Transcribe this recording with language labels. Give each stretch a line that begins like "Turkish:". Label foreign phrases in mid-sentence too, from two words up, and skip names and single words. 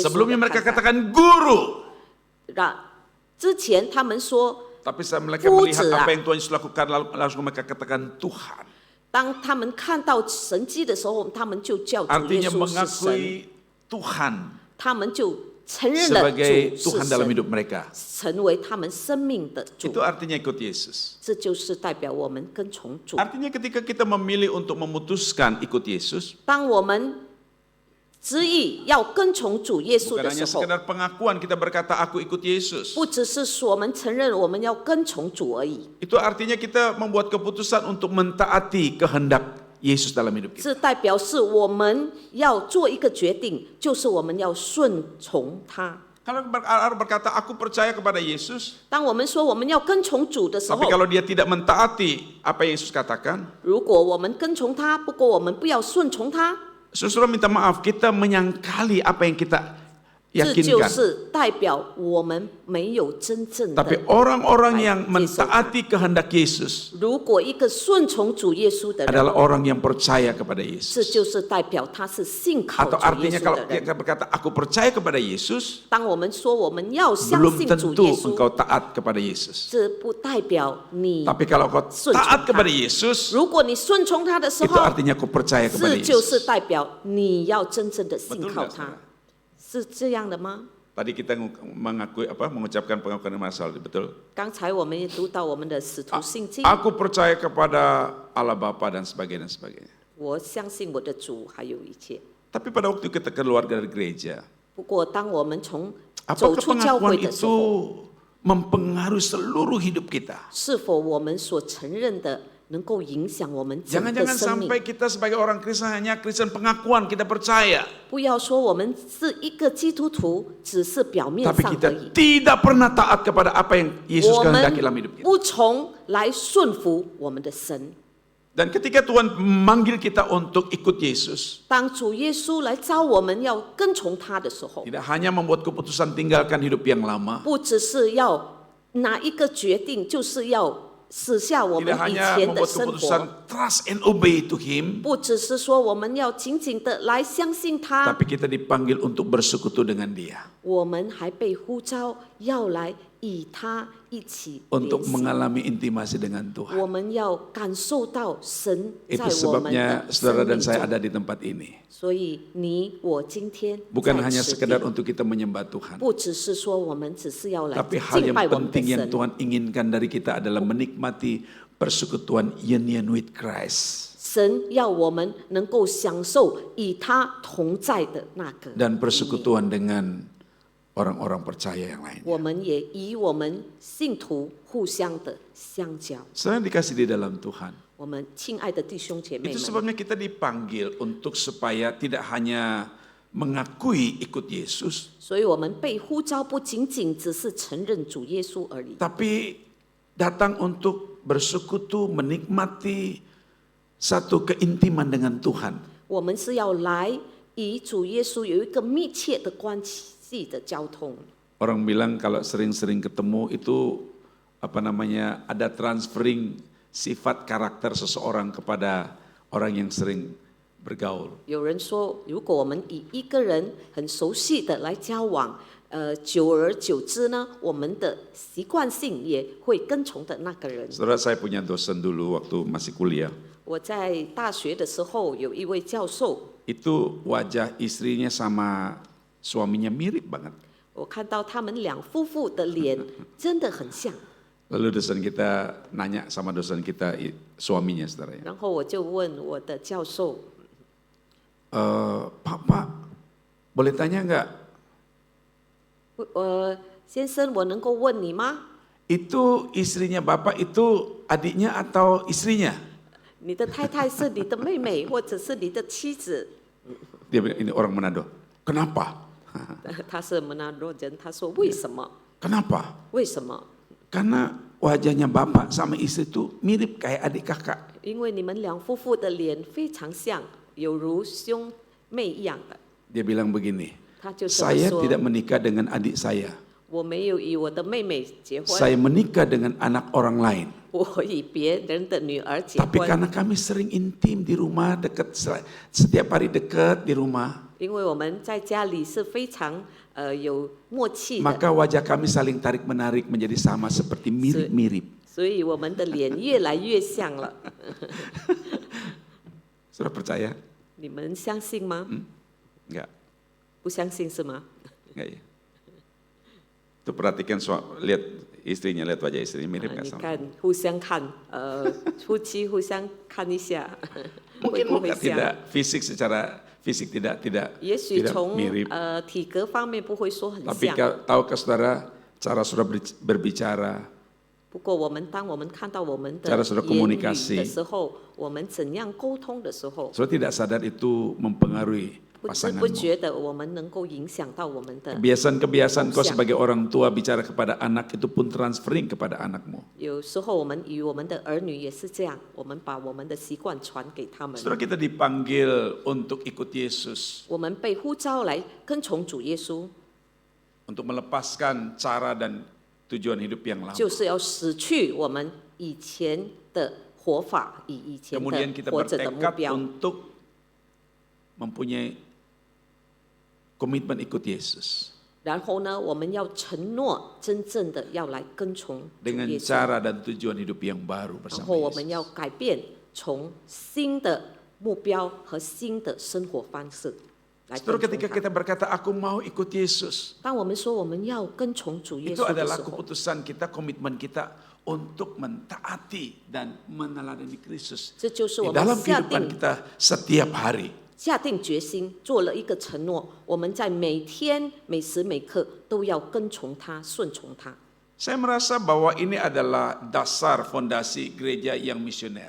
Indonesian: Sebelumnya
Chinese: 的
Indonesian: mereka
Chinese: 看待。
Indonesian: katakan guru,
Chinese: 之前他们说，
Indonesian: tapi saat mereka melihat apa yang Tuhan Yesus lakukan, langsung mereka katakan Tuhan.
Chinese: 当他们看到神迹的时候，他们就叫主耶
Indonesian: Artinya
Chinese: 稣是神，
Indonesian: mengakui Tuhan
Chinese: 他们就承认了
Indonesian: sebagai
Chinese: 主
Indonesian: Tuhan
Chinese: 是
Indonesian: dalam
Chinese: 神，
Indonesian: hidup mereka.
Chinese: 成为他们生命的主
Indonesian: Itu。artinya ikut Yesus.
Chinese: 这就是代表我们跟从主。
Indonesian: Artinya ketika kita memilih untuk memutuskan ikut Yesus,
Chinese: 当我们执意要跟从主耶稣
Indonesian: bukan
Chinese: 的
Indonesian: hanya
Chinese: 时候，
Indonesian: sekedar pengakuan kita berkata aku ikut Yesus.
Chinese: 不只是说我们承认我们要跟从主而已，
Indonesian: Itu artinya kita membuat keputusan untuk mentaati kehendak Yesus dalam hidup kita.
Chinese: 这代表是我们要做一个决定，就是我们要顺从他。
Indonesian: Kalau berkata aku percaya kepada Yesus,
Chinese: 当我们说我们要跟从主的时候
Indonesian: tapi，kalau dia tidak mentaati apa yang Yesus katakan,
Chinese: 如果我们跟从他，不过我们不要顺从他，
Indonesian: Saudara minta maaf, kita menyangkali apa
Chinese: 这就
Indonesian: yakinkan.
Chinese: 是代表我们没有真正
Indonesian: Tapi
Chinese: 的。
Indonesian: orang-orang yang mentaati kehendak Yesus
Chinese: 如果一个顺从主耶稣的人，
Indonesian: adalah orang yang percaya kepada
Chinese: 这
Indonesian: Yesus.
Chinese: 就是代表他是信靠
Indonesian: Atau
Chinese: 主耶
Indonesian: artinya
Chinese: 稣
Indonesian: kalau
Chinese: 的人。
Indonesian: kita berkata aku percaya kepada Yesus,
Chinese: 当我们说我们要相
Indonesian: belum
Chinese: 信主
Indonesian: tentu
Chinese: 耶稣，
Indonesian: engkau taat kepada Yesus.
Chinese: 这不代表你。
Indonesian: Tapi kalau kau taat kepada Yesus,
Chinese: 如果你顺从他的时
Indonesian: itu
Chinese: 候，
Indonesian: artinya kau percaya kepada
Chinese: 这就是
Indonesian: Yesus.
Chinese: 代表你要真正的信
Indonesian: Betul
Chinese: 靠
Indonesian: nggak,
Chinese: 他
Indonesian: saudara?，
Chinese: 是这样的吗？
Indonesian: Tadi kita mengucapkan pengakuan masal, betul?
Chinese: 刚才我们也读到我们的使徒信经，
Indonesian: Aku percaya kepada Allah Bapa dan sebagainya dan sebagainya.
Chinese: 我相信我的主还有一切。
Indonesian: Tapi pada waktu kita keluar dari gereja,
Chinese: 不过，当我们从走
Indonesian: apakah
Chinese: 出教会
Indonesian: pengakuan
Chinese: 的时
Indonesian: itu
Chinese: 候，
Indonesian: mempengaruhi seluruh hidup kita?
Chinese: 是否我们所承认的能够影响我们整个
Indonesian: Jangan-jangan
Chinese: 生命？
Indonesian: sampai kita sebagai orang Kristen hanya Kristen pengakuan, kita percaya.
Chinese: 不要说我们是一个基督徒，只是表面
Indonesian: Tapi
Chinese: 上
Indonesian: kita
Chinese: 而已。
Indonesian: tidak pernah taat kepada apa yang Yesus
Chinese: 我们
Indonesian: kehendaki dalam hidup kita.
Chinese: 不从来顺服我们的神。
Indonesian: Dan ketika Tuhan memanggil kita untuk ikut Yesus,
Chinese: 当主耶稣来召我们要跟从他的时候，
Indonesian: tidak hanya membuat keputusan tinggalkan hidup yang lama,
Chinese: 不只是要拿一个决定，就是要死下我们
Indonesian: tidak
Chinese: 以
Indonesian: hanya
Chinese: 前的
Indonesian: membuat
Chinese: 生
Indonesian: keputusan
Chinese: 活，
English: trust and obey to Him,
Chinese: 不只是说我们要紧紧的来相信他，
Indonesian: tapi kita dipanggil untuk bersekutu dengan Dia,
Chinese: 我们还被呼召要来与他一起联
Indonesian: untuk
Chinese: 系。
Indonesian: mengalami intimasi dengan Tuhan.
Chinese: 我们要感受到神在
Indonesian: Itu
Chinese: 我们
Indonesian: sebabnya
Chinese: 的
Indonesian: saudara
Chinese: 生
Indonesian: dan
Chinese: 命
Indonesian: saya
Chinese: 中，
Indonesian: ada di tempat ini.
Chinese: 所以你我今天
Indonesian: Bukan
Chinese: 在
Indonesian: hanya
Chinese: 此
Indonesian: sekedar
Chinese: 地，
Indonesian: untuk kita menyembah Tuhan,
Chinese: 不只是说我们只是要来
Indonesian: tapi hal
Chinese: 敬
Indonesian: yang
Chinese: 拜我们的
Indonesian: penting yang
Chinese: 神，
Indonesian: Tuhan inginkan dari kita adalah menikmati persekutuan
English: union with Christ
Chinese: 神要我们能够享受与他同在的那个
Indonesian: dan
Chinese: 意义，
Indonesian: persekutuan dengan orang-orang percaya yang lain.
Chinese: 我们也与我们信徒互相的相交。
Indonesian: Saudara dikasih di dalam Tuhan.
Chinese: 我们亲爱的弟兄姐妹
Indonesian: Itu
Chinese: 们，
Indonesian: sebabnya kita dipanggil untuk supaya tidak hanya mengakui ikut Yesus,
Chinese: 所以我们被呼召不仅仅只是承认主耶稣而已，
Indonesian: tapi datang untuk bersekutu, menikmati satu keintiman dengan Tuhan.
Chinese: 我们是要来与主耶稣有一个密切的关系的交通。
Indonesian: Orang bilang kalau sering-sering ketemu itu ada transferring sifat karakter seseorang kepada orang yang sering bergaul.
Chinese: 有人说，如果我们与一个人很熟悉的来交往，久而久之呢，我们的习惯性也会跟从的那个人。
Indonesian: Saudara, saya punya dosen dulu waktu masih kuliah.
Chinese: 我在大学的时候有一位教授，
Indonesian: Itu wajah istrinya sama suaminya mirip banget.
Chinese: 我看到他们两夫妇的脸真的很像，
Indonesian: Lalu dosen kita nanya sama dosen kita suaminya, saudara ya.
Chinese: 然后我就问我的教授，
Indonesian: Pak, boleh tanya nggak?
Chinese: 先生，我能够问你吗？
Indonesian: Itu istrinya bapak itu adiknya atau istrinya?
Chinese: 你的太太是你的妹妹，或者是你的妻子？
Indonesian: Dia bilang ini orang Manado. Kenapa?
Chinese: 他是门纳罗人，他说为什么？
Indonesian: Kenapa?
Chinese: 为什么？
Indonesian: Karena wajahnya bapak sama istri itu mirip kayak adik kakak.
Chinese: 因为你们两夫妇的脸非常像，有如兄妹一样的。
Indonesian: Dia bilang begini,
Chinese: 他就这么
Indonesian: saya
Chinese: 说
Indonesian: tidak menikah dengan adik saya.
Chinese: 我没有与我的妹妹结婚，
Indonesian: Saya menikah dengan anak orang lain.
Chinese: 我与别人的女儿结
Indonesian: Tapi
Chinese: 婚，
Indonesian: karena kami sering intim di rumah, dekat setiap hari dekat di rumah,
Chinese: 因为我们在家里是非常有默契的，
Indonesian: maka wajah kami saling tarik menarik menjadi sama seperti mirip-mirip.
Chinese: 所以我们的脸越来越像了。
Indonesian: Sudah percaya?
Chinese: 你们相信吗？
Indonesian: Enggak,
Chinese: 不相信是吗？
Indonesian: enggak ya. Tuh perhatikan lihat istrinya, lihat wajah istrinya mirip
Chinese: 你
Indonesian: nggak sama?
Chinese: 看，互相看，夫妻互相看一下，会
Indonesian: Mungkin
Chinese: 不会
Indonesian: muka
Chinese: 像？
Indonesian: tidak fisik secara fisik tidak
Chinese: 也许
Indonesian: tidak
Chinese: 从
Indonesian: mirip.
Chinese: 体格方面不会说很
Indonesian: Tapi
Chinese: 像，
Indonesian: tahukah saudara cara saudara berbicara,
Chinese: 不过当我们看到我们的
Indonesian: Cara saudara
Chinese: 言语
Indonesian: komunikasi
Chinese: 的时候，我们怎样沟通的时候，
Indonesian: saudara tidak sadar itu mempengaruhi
Chinese: 不知不
Indonesian: pasanganmu.
Chinese: 觉的我们能够影响到我们的。
Indonesian: Kebiasaan-kebiasaan kau Siap. sebagai orang tua bicara kepada anak itu pun transferring kepada anakmu.
Chinese: 有时候我们与我们的儿女也是这样，我们把我们的习惯传给他们。
Indonesian: Saudara, kita dipanggil untuk ikut Yesus.
Chinese: 我们被呼召来跟从主耶稣，
Indonesian: untuk melepaskan cara dan tujuan hidup yang lama.
Chinese: 就是要死去我们以前的活法，以前
Indonesian: Kemudian
Chinese: 的
Indonesian: kita
Chinese: 活着的目
Indonesian: bertekad
Chinese: 标。
Indonesian: untuk mempunyai komitmen ikut Yesus
Chinese: 然后呢，我们要承诺真正的要来跟从主
Indonesian: dengan
Chinese: 耶稣，
Indonesian: cara dan tujuan hidup yang baru
Chinese: 然
Indonesian: bersama
Chinese: 后我们
Indonesian: Yesus.
Chinese: 要改变，从新的目标和新的生活方式来
Indonesian: Saudara,
Chinese: 跟
Indonesian: ketika
Chinese: 从他。
Indonesian: kita berkata aku mau ikut Yesus,
Chinese: 当我们说我们要跟从主耶
Indonesian: itu
Chinese: 稣的
Indonesian: adalah
Chinese: 时候，
Indonesian: keputusan kita, komitmen kita untuk mentaati dan meneladani Kristus
Chinese: 这就是我
Indonesian: di
Chinese: 们
Indonesian: dalam
Chinese: 下
Indonesian: kehidupan
Chinese: 定
Indonesian: kita setiap hari.
Chinese: 下定决心，做了一个承诺，我们在每天每时每刻都要跟从他，顺从他。
Indonesian: Saya merasa bahwa ini adalah dasar fondasi gereja yang misioner.